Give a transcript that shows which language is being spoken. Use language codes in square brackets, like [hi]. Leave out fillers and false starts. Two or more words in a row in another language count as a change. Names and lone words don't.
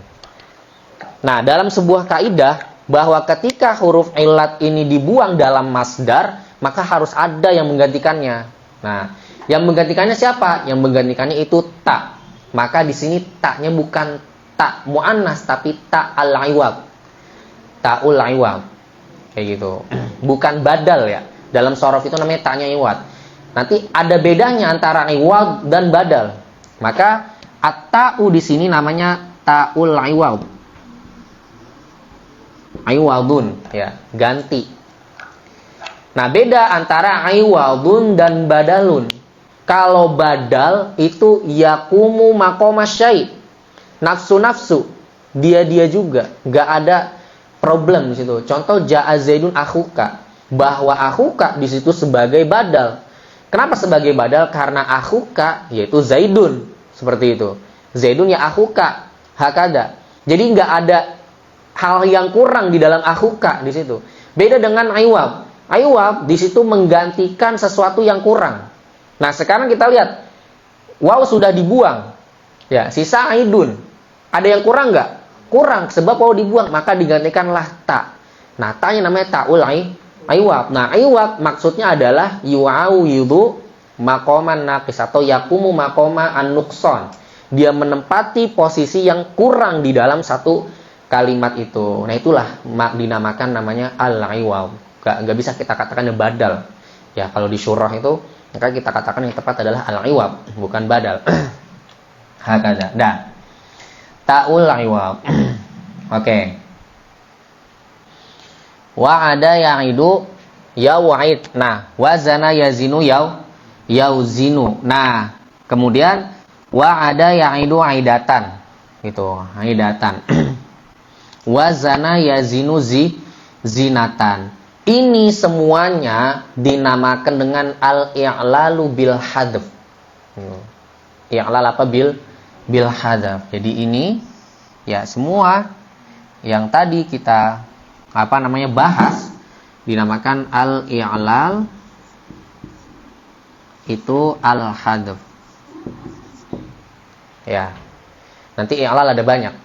[id] Nah, dalam sebuah kaidah bahwa ketika huruf illat ini dibuang dalam masdar, maka harus ada yang menggantikannya. Nah, yang menggantikannya siapa? Yang menggantikannya itu ta. Maka di sini taknya bukan tak muannas tapi [ar] تاء العوض. تاء العوض. [id] Kayak gitu. Bukan badal ya. Dalam sorof itu namanya ta'nya iwad. Nanti ada bedanya antara iwad dan badal. Maka at-ta'u di sini namanya [ar] تاء العوض. [id] Iwadun ya, ganti. Nah, beda antara iwadun dan badalun. Kalau badal itu [ar] يقوم مقام الشيء'. [id] Nafsu-nafsu, dia juga, enggak ada problem di situ. Contoh [ar] جاء زيد أخوك, [id] bahwa akhuka di situ sebagai badal. Kenapa sebagai badal? Karena akhuka yaitu Zaidun, seperti itu. Zaidun ya akhuka, hakada. Jadi enggak ada hal yang kurang di dalam akhuka di situ. Beda dengan iwab. Iwab di situ menggantikan sesuatu yang kurang. Nah, sekarang kita lihat waw sudah dibuang. Ya, sisa aidun. Ada yang kurang enggak? Kurang, sebab waw dibuang, maka digantikanlah ta. Nah, ta'nya namanya [ar] تاء العوض. [id] Nah, iwab maksudnya adalah [ar] يعوض مقاما ناقصا [id] atau [ar] يقوم مقام النقصان. [id] Dia menempati posisi yang kurang di dalam satu kalimat itu. Nah, itulah dinamakan namanya al-iwad. Nggak bisa kita katakan badal. Ya, kalau di syurah itu maka kita katakan yang tepat adalah al-iwad, bukan badal. Hakada. Dah. [ar] تاء العوض. Oke. وعد يعد يوعد. Nah, وزن يزن يوزن. Nah, kemudian وعد يعد عدة. Gitu, عدة وزن يزن زنة. [id] Ini semuanya dinamakan dengan [ar] الإعلال بالحذف. I'lal apa بالحذف. [id] Jadi ini ya semua yang tadi kita bahas dinamakan al-i'lal itu al-hadf. Ya. Nanti i'lal ada banyak.